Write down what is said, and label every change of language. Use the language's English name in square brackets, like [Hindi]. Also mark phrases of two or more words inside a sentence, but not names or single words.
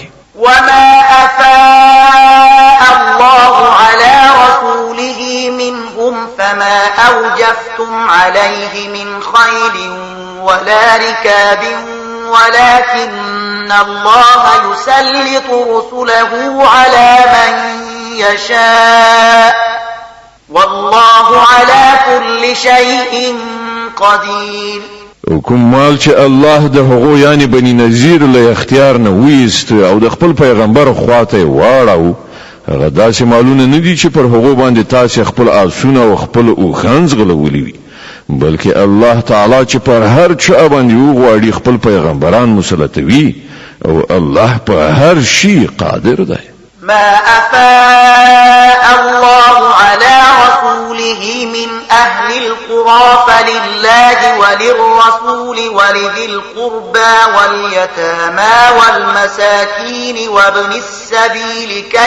[Arabic] وما أفاء الله على رسوله منهم فما أوجفتم عليه من خيل ولا ركاب ولكن الله يسلط رسله على من يشاء والله على كل شيء قدير. [Pashto] کوم مال چې الله د هغو یعنی بنی نذیر له اختیار نه ویست او د خپل پیغمبر خواته واړو، هغه داسې مالونه نه دي چې پر هغو باندې تاسو خپل آسونه او خپل اوخانز غلولي وي، بلکې الله تعالی چې پر هر چا باندې وغواړي خپل پیغمبران مسلطوي او الله په هر شي قادر دی. [Arabic] ما أفاء الله على رسوله من أهل القرى فلله وللرسول ولذي القربى واليتامى والمساكين وابن السبيل